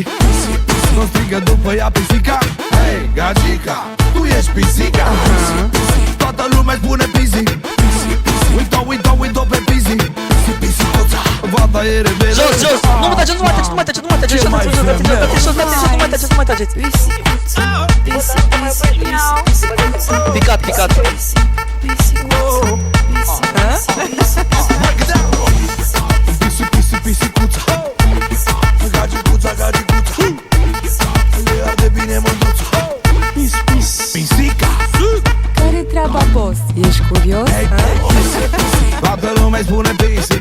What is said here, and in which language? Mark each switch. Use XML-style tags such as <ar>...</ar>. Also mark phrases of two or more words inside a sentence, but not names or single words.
<ro>Nu strigă după ea pisica. Hei, gagica, tu ești pisica. Toată lumea-i spune pisi. Uită pe pisi. Pisicuța, vata e rebelă. Jos, nu mă tageți, nu mai tageți. Nu mai tageți, nu mai tageți. Pisicuța, pisi, pisi, pisicuța. Picat. Pisi, pisicuța.</ro> <en>Break it down.</en> <ro>Pisicuța. Gagicuța. Le arde bine mândruța. Pisica. Care-i treaba, boss? Ești curios? Toată lumea-i spune pisi.</ro>